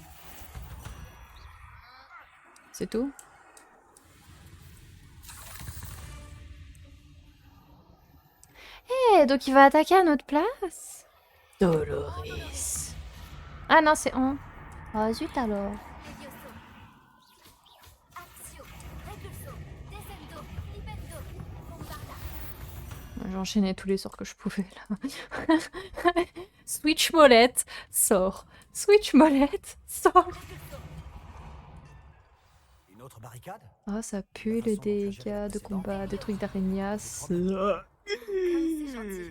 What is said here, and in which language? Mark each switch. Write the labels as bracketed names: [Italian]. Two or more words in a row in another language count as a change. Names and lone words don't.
[French] C'est tout. Eh, donc il va attaquer à notre place. Doloris. Ah non, c'est on. Ah zut alors. Levioso. Axio. Repulso. Descendo. Libendo. Bombarda. J'ai enchaîné tous les sorts que je pouvais là. Switch molette, sort. Switch molette, sort. Une autre barricade? Ah, ça pue les dégâts de combat, des trucs d'araignas. C'est gentil.